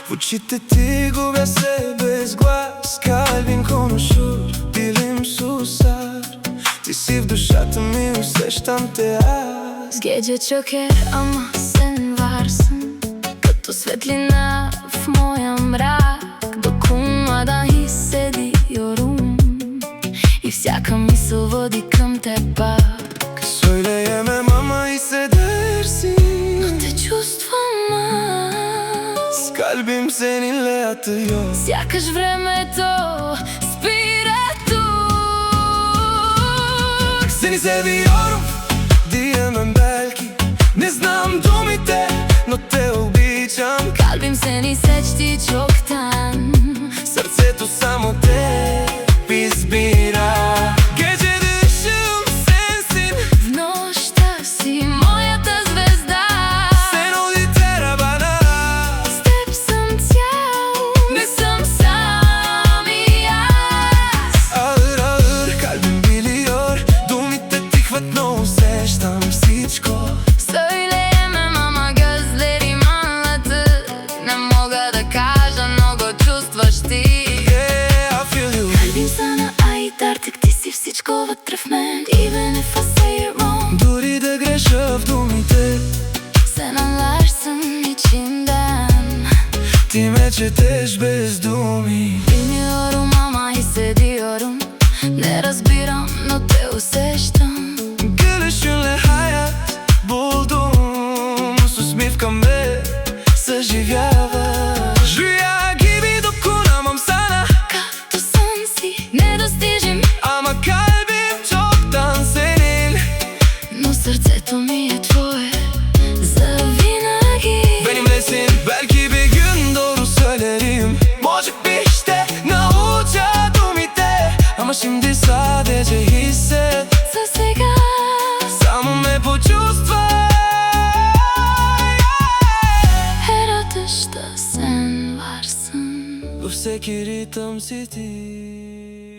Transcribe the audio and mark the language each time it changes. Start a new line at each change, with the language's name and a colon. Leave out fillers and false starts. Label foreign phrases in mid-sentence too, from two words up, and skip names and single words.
Bulgarian: очите ти губя се без глас.
Turkish: Kalbin konuşur, dilim susar.
Bulgarian: Ти си в душата ми, усещам те аз.
Turkish: Gece çöker ama sen varsın,
Bulgarian: като светлина в моя мрак.
Turkish: Dokunmadan hissediyorum,
Bulgarian: и всяка мисъл води към теб пак.
Turkish: Söyleyemem ama hissedersin.
Bulgarian: Но те чувствам аз.
Turkish: Kalbim seninle atıyor.
Bulgarian: Сякаш времето спира тук.
Turkish: Seni seviyorum diyemem belki.
Bulgarian: Не знам думите, но те обичам.
Turkish: Kalbim seni seçti çoktan.
Bulgarian: Сърцето само те избира.
Turkish: Gecede ışığım sensin.
Bulgarian: В нощта си моята звезда.
Turkish: Sen ol yeter bana.
Bulgarian: С теб съм цял, не съм сам и аз.
Turkish: Ağır ağır kalbim biliyor.
Bulgarian: Думите тихват, но усещам всичко.
Turkish: Söyleyemem ama gözlerim anlatır.
Bulgarian: Ne мога да кажа, много чувстваш ти.
English: Yeah, I feel you.
Turkish: Kalbim sana ait, artık
Bulgarian: ти си всичко вътре в мен.
English: Even if I say it wrong,
Bulgarian: Дори да греша в думите,
Turkish: sen anlarsın içimden.
Bulgarian: ти ме четеш без думи.
Turkish: Bilmiyorum ama hissediyorum.
Bulgarian: Ne разбирам, но те усещам.
Turkish: Gülüşünle hayat buldum.
Bulgarian: С усмивка ме съживяваш.
Turkish: Rüya gibi dokunamam sana.
Bulgarian: Като сън си недостижим,
Turkish: Ama kalbim çoktan senin.
Bulgarian: но сърцето ми е твое завинаги.
Turkish: Benimlesin, belki bir gün doğru söylerim.
Bulgarian: Може би ще науча думите,
Turkish: ama şimdi sadece hisset.
Bulgarian: За сега Само ме почувствай.
Turkish: her atışta sen varsın.
Bulgarian: Във всеки ритъм си ти.